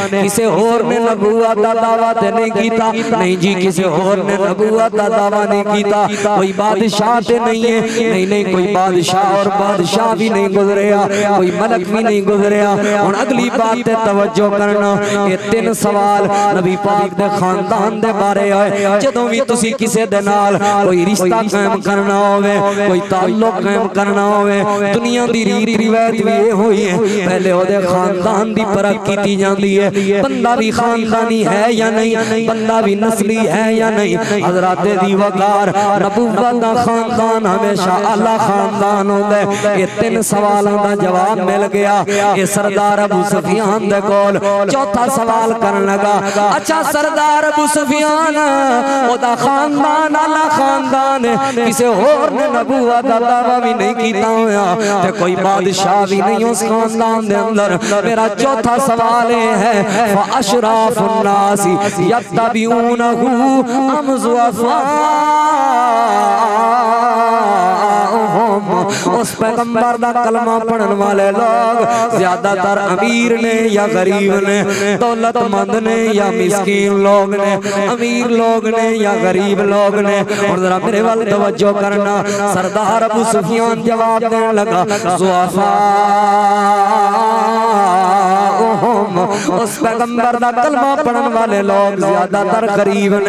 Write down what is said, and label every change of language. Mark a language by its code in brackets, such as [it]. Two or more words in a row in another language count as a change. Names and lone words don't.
[pa] کسے اور نے نبوت دا دعویٰ تے نہیں کیتا نہیں جی کسے اور نے نبوت دا دعویٰ نہیں کیتا. کوئی بادشاہ تے نہیں ہے نہیں نہیں کوئی بادشاہ اور بادشاہ بھی نہیں گزریا کوئی ملک بھی نہیں گزریا. اور اگلی بات تے توجہ کرنا یہ 3 سوال نبی پاک دے خاندان دے بارے آئے. جدوں بھی تسی کسے دے نال کوئی رشتہ قائم کرنا ہوئے کوئی تعلق قائم کرنا ہوئے دنیا دی ریت روایت بھی یہ ہوئی ہے پہلے وہ دے خاندان دی پرکھ کیتی جاندی ہے بندہ بھی خاندانی ہے یا نہیں بندہ بھی نسلی ہے یا نہیں. حضرات دی وقار نبوت دا خاندان ہمیشہ اللہ خاندان ہوندے. یہ 3 سوالوں دا جواب مل گیا. یہ سردار ابو سفیان دے کول چوتھا سوال کرن لگا اچھا سردار ابو سفیان او دا خاندان اللہ خاندان ہے کسے اور نے نبوت دا دعویٰ بھی نہیں کیتا ہویا تے کوئی بادشاہ بھی نہیں اس خاندان دے اندر. [ur] میرا چوتھا سوال ہے [ar] فَأَشْرَافُ النَّاسِ يَتَّبِعُونَهُ أَمْ ضُعَفَاؤُهُمْ. [pa] اس پیغمبر دا کلمہ پڑھن والے لوگ زیادہ تر امیر نے یا غریب نے دولت مند نے یا مسکین لوگ نے امیر لوگ نے یا غریب لوگ نے. اور ذرا میرے وال توجہ کرنا سردار ابو سفیان جواب دینے لگا اس پیغمبر دا کلمہ پڑھن والے لوگ زیادہ تر غریب نے.